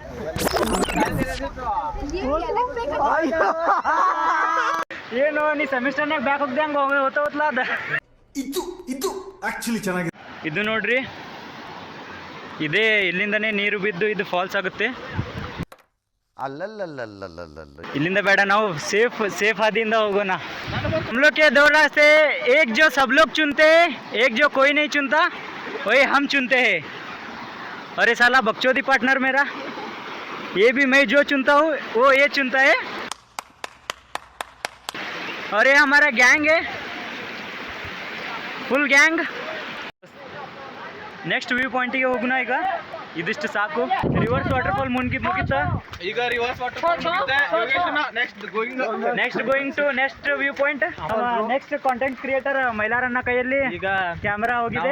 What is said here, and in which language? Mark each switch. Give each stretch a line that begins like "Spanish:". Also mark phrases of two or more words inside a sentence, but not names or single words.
Kannada: ಏನು ನೀ ಸೆಮಿಸ್ಟರ್ನಾಗ ಬ್ಯಾಕ್ ಹೋಗ್ದಂಗ ಹೋಗ್ತಾವತ್ಲ ಅದ. ಇದು ಆಕ್ಚುಲಿ ಚೆನ್ನಾಗಿದೆ. ಇದು ನೋಡ್ರಿ, ಇದೇ ಇಲ್ಲಿಂದನೇ ನೀರು ಬಿದ್ದು ಇದು ಫಾಲ್ಸ್ ಆಗುತ್ತೆ. ಇಲ್ಲಿಂದ ಬೇಡ, ನಾವು ಸೇಫ್ ಹಾದಿಯಿಂದ ಹೋಗೋಣ.
Hindi: हम लोग के दो रास्ते, एक जो सब लोग चुनते हैं, एक जो कोई नहीं चुनता वही हम चुनते हैं. अरे साला बकचोदी पार्टनर मेरा, ये भी मैं जो चुनता हूँ वो ये चुनता है. और ये हमारा गैंग है, फुल गैंग.
English: next view
Kannada: ಪಾಯಿಂಟಿಗೆ ಹೋಗೋಣ. ಈಗ ಇದಿಷ್ಟು ಸಾಕು.
English: reverse water fall
Kannada: ಮುಗಿತಾ?
English: ಈಗ reverse water fall next going to next view point. next content creator
Kannada: ಮೈಲಾರನ್ನ ಕೈಯಲ್ಲಿ ಈಗ ಕ್ಯಾಮ್ರಾ ಹೋಗಿದೆ.